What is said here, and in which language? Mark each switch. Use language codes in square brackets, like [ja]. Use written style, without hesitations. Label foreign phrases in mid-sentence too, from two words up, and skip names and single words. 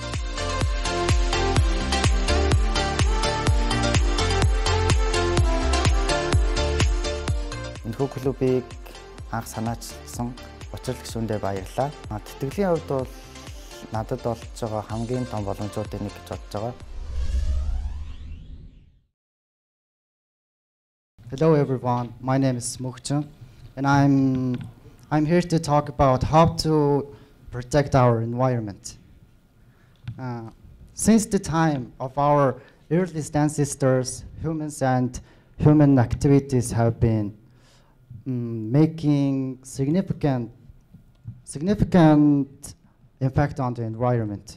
[mn] Энэхүү клубыг анх санаачилсан учрал гишүүндээ баярлалаа. Тэтгэлийн хувьд бол надад болж байгаа хамгийн том боломжуудын нэг гэж бодож байгаа. [en] Hello everyone, my name is Mukchun and I'm here to talk about how to protect our environment. Since the time of our earliest ancestors, humans and human activities have been making significant impact on the environment.